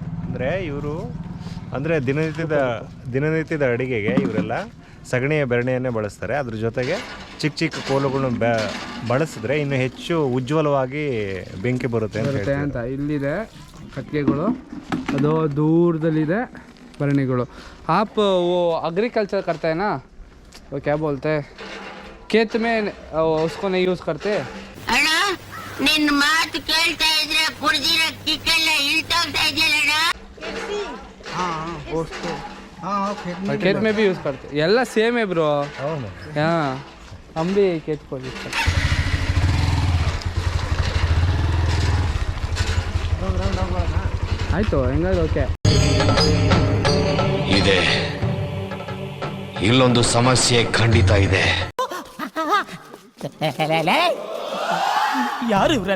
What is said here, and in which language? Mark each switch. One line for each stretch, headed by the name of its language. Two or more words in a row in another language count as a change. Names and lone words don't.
Kannada: ಅಂದರೆ ದಿನನಿತ್ಯದ ಅಡುಗೆಗೆ ಇವರೆಲ್ಲ ಸಗಣಿಯ ಬೆರಣೆಯನ್ನೇ ಬಳಸ್ತಾರೆ. ಅದ್ರ ಜೊತೆಗೆ ಚಿಕ್ಕ ಕೋಲುಗಳನ್ನ ಬಳಸಿದ್ರೆ ಇನ್ನು ಹೆಚ್ಚು ಉಜ್ವಲವಾಗಿ ಬೆಂಕಿ ಬರುತ್ತೆ ಅಂತ. ಇಲ್ಲಿದೆ ಕಟ್ಟಿಗೆಗಳು, ಅದು ದೂರದಲ್ಲಿದೆ ಭರಣಿಗಳು.
Hindi: आप वो एग्रीकल्चर करते हैं ना, वो क्या बोलते हैं, खेत में उसको नहीं यूज़ करते.
Kannada: ಅಣ್ಣ ನಿನ್ನ ಮಾತು ಕೇಳ್ತಾ ಇದ್ರೆ ಕುಡಿದಿರೋ ಕಿಕ್ಕೆಲ್ಲ ಇಳ್ತೋಗ್ತಾ ಇದೆಯಲ್ಲ.
Hindi: खेत में भी यूज़ करते,
Kannada: ಎಲ್ಲ ಸೇಮ್
Hindi: है ब्रो. हाँ हम भी खेत को यूज़ करते.
Kannada: ಆಯಿತು ಹೆಂಗಾದ್ರು ಓಕೆ. ಇದೆ ಇಲ್ಲೊಂದು ಸಮಸ್ಯೆ ಖಂಡಿತ ಇದೆ. ಯಾರು ಇವರಲ್ಲ